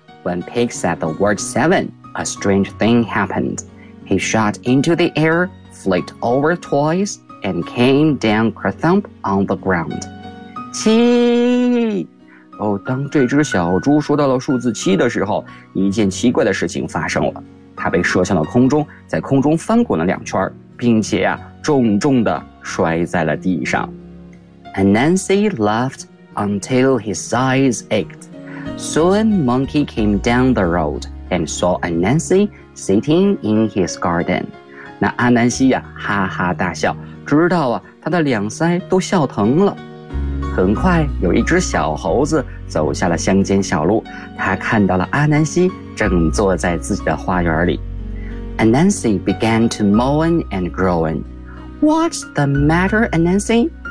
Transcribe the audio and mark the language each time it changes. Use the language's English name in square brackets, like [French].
[English] When Pig said the word 7, a strange thing happened. He shot into the air, flicked over twice, and came down kerthump on the ground. [Chinese] 七！哦，当这只小猪说到了数字七的时候，一件奇怪的事情发生了。它被射向了空中，在空中翻滚了两圈，并且啊，重重地摔在了地上。 [English] Anansi laughed until his eyes ached. Soon Monkey came down the road and saw Anansi sitting in his garden. [Chinese] 那阿南西呀，哈哈大笑，直到啊，他的两腮都笑疼了。很快，有一只小猴子走下了乡间小路，他看到了阿南西正坐在自己的花园里。 [English] Anansi began to moan and groan. What's the matter, Anansi?